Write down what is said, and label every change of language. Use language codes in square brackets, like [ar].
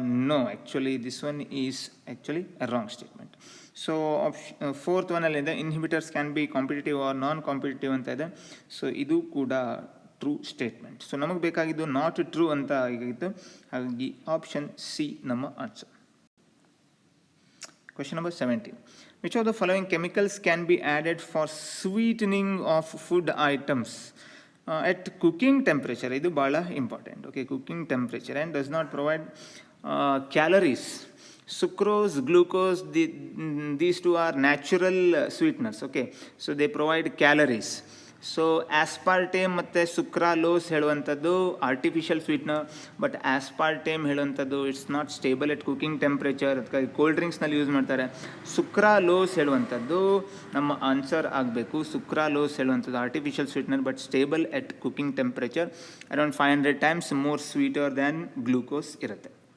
[en] No, actually this one is actually a wrong statement. So fourth ಒನ್ನಲ್ಲಿದೆ inhibitors can be competitive or non competitive [kn] ಅಂತ ಇದೆ. So ಇದು ಕೂಡ true statement. So ನಮಗೆ ಬೇಕಾಗಿದ್ದು not true ಅಂತ ಆಗಿತ್ತು, ಹಾಗಾಗಿ ಆಪ್ಷನ್ ಸಿ ನಮ್ಮ answer. [en] Question number 17. Which of the following chemicals can be added for sweetening of food items at cooking temperature? [kn] Idu bala [en] important. Okay, cooking temperature, and does not provide calories. Sucrose, glucose, these two are natural sweeteners. Okay, so they provide calories. [kn] So ಆಸ್ಪಾರ್ಟೇಮ್ ಮತ್ತು ಸುಕ್ರಾಲೋಸ್ ಹೇಳುವಂಥದ್ದು artificial sweetener, but ಆಸ್ಪಾರ್ಟೇಮ್ ಹೇಳುವಂಥದ್ದು [en] it's not stable at cooking temperature, [kn] ಅದಕ್ಕಾಗಿ cold ಡ್ರಿಂಕ್ಸ್ನಲ್ಲಿ use ಮಾಡ್ತಾರೆ. ಸುಕ್ರಾಲೋಸ್ ಹೇಳುವಂಥದ್ದು ನಮ್ಮ answer ಆಗಬೇಕು. ಸುಕ್ರಾಲೋಸ್ ಹೇಳುವಂಥದ್ದು artificial sweetener [en] but stable at cooking temperature, around 500 times more sweeter than glucose [kn] ಇರುತ್ತೆ.